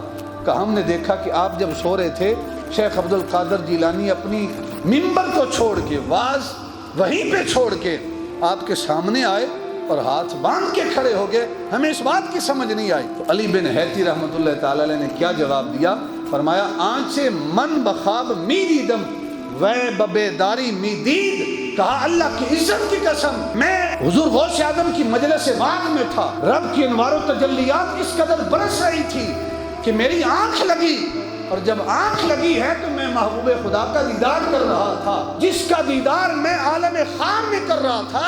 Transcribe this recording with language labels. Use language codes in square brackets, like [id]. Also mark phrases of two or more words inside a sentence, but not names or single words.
[ur] کہا ہم نے دیکھا کہ آپ جب سو رہے تھے، شیخ عبد القادر جیلانی اپنی ممبر کو چھوڑ کے، واعظ وہیں پہ چھوڑ کے آپ کے سامنے آئے اور ہاتھ باندھ کے کھڑے ہو گئے۔ ہمیں اس بات کی سمجھ نہیں آئی۔ تو علی بن حیتی [ar] رحمۃ اللہ تعالی علیہ [ur] نے کیا جواب دیا؟ [fa] فرمایا آنچے من بخواب می دیدم وے ببیداری می دید، [ur] کہا اللہ کی عزت کی قسم میں حضور غوث اعظم کی مجلس باغ میں تھا، رب کی انوار و تجلیات اس قدر برس رہی تھی کہ میری آنکھ لگی، اور جب آنکھ لگی ہے تو میں محبوب خدا کا دیدار کر رہا تھا، جس کا دیدار میں عالم خام میں کر رہا تھا۔